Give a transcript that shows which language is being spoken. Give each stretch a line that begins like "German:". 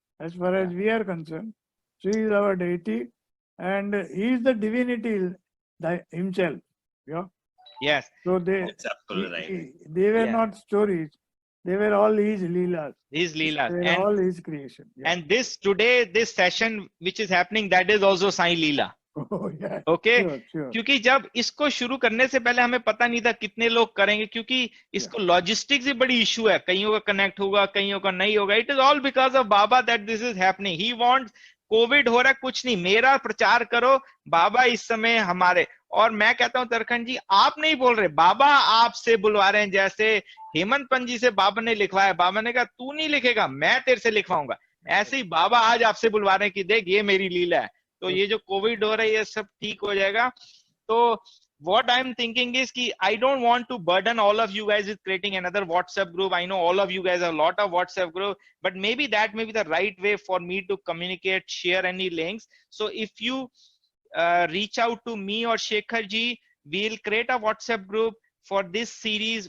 English: As far as we are concerned, so he is our deity, and he is the divinity himself. Yeah. Yes. So That's absolutely right. they were Yeah. not stories. They were all his Leelas. His They Leelas. were all his creation. Yeah. And this today, this session which is happening, that is also Sai Leela. Oh, yeah. Okay. Sure, sure.
Hindi: क्योंकि जब इसको शुरू करने से पहले हमें पता नहीं था कितने लोग करेंगे, क्योंकि इसको लॉजिस्टिक्स ही बड़ी इशू है, कईयों का कनेक्ट होगा, कईयों का नहीं होगा.
English: It is all because of Baba that this is happening. He wants,
Hindi: Covid हो रहा है, कुछ नहीं, मेरा प्रचार करो, बाबा इस समय हमारे. और मैं कहता हूं तरखंड जी, आप नहीं बोल रहे, बाबा आपसे बुलवा रहे हैं. जैसे हेमंत पंत जी से बाबा ने लिखवाया, बाबा ने कहा तू नहीं लिखेगा, मैं तेरे से लिखवाऊंगा. ऐसे ही बाबा आज आपसे बुलवा रहे हैं कि देख ये मेरी लीला है. तो ये जो कोविड हो रहा है ये सब ठीक हो जाएगा.
English: तो what I'm thinking is कि I don't want to burden all of you guys with creating another WhatsApp group. I know all of you guys have a lot of WhatsApp group, but maybe that may be the right way for me to communicate, share any links. So if you reach out to me or Shekhar ji, we'll create a WhatsApp group for this series.